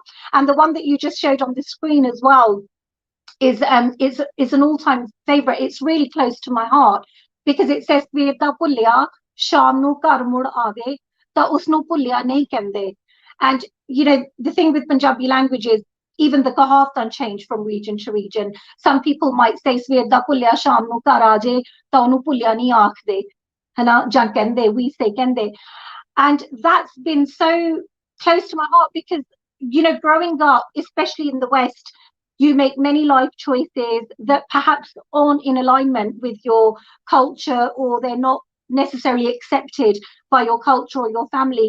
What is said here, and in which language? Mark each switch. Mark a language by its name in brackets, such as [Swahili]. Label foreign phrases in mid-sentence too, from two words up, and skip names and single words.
[English] And the one that you just showed on the screen as well is an all-time favorite. It's really close to my heart, because it says, [Punjabi] ਵਿਰਦਾ ਪੁੱਲਿਆ, ਸ਼ਾਮ ਨੂੰ ਘਰ ਮੁੜ ਆਵੇ, ਤਾਂ ਉਸਨੂੰ ਪੁੱਲਿਆ ਨਹੀਂ ਕਹਿੰਦੇ. [English] And, the thing with Punjabi language is, even the kahawtan change from region to region. Some people might say, [Punjabi] ਸਵੇਰ ਦਾ ਪੁੱਲਿਆ ਸ਼ਾਮ ਨੂੰ ਘਰ ਆਜੇ, ਤਾਂ ਓਹਨੂੰ ਪੁੱਲਿਆ ਨਹੀਂ ਆਖਦੇ. ਹਾਣਾ, ਜਾਂ ਕਹਿੰਦੇ, [English] we say kende. And that's been so close to my heart, because, growing up, especially in the West, you make many life choices that perhaps aren't in alignment with your culture, or they're not necessarily accepted by your culture or your family.